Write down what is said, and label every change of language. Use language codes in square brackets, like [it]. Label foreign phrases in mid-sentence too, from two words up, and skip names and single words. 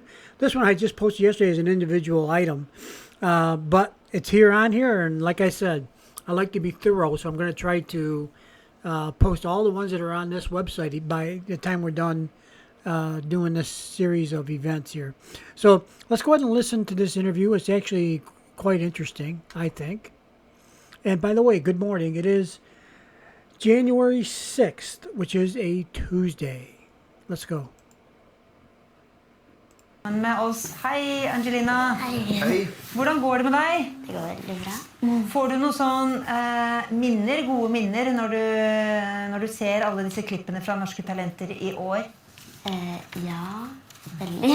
[en] This one I just posted yesterday as an individual item, but it's on here, and like I said, I like to be thorough, so I'm going to try to post all the ones that are on this website by the time we're done doing this series of events here. So let's go ahead and listen to this interview. It's actually quite interesting, I think. And by the way, good morning. It is January 6th, which is a Tuesday. Let's go. [no] Med oss. Hei, Angelina. Hei. Hvordan går det med deg? Det går veldig bra. Får du noen sånn gode minner, når du ser alle disse klippene fra Norske Talenter i år? Ja, veldig.